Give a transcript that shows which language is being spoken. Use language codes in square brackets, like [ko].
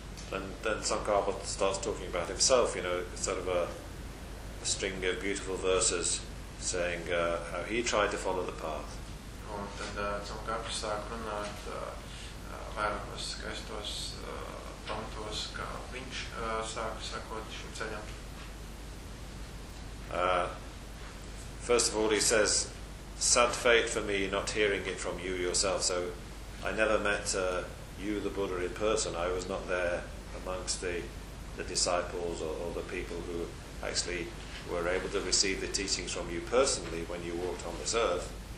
[en] Then Tsongkhapa starts talking about himself, you know, sort of a string of beautiful verses, saying how he tried to follow the path. [lv] Un tad Tsongkhapa sāk runāt vairākos skaistos pantos, kā viņš sāka sakot šim ceļam. [en] First of all, he says, sad fate for me not hearing it from you yourself. So I never met you, the Buddha, in person. I was not there amongst the disciples or the people who actually were able to receive the teachings from you personally when you walked on this earth.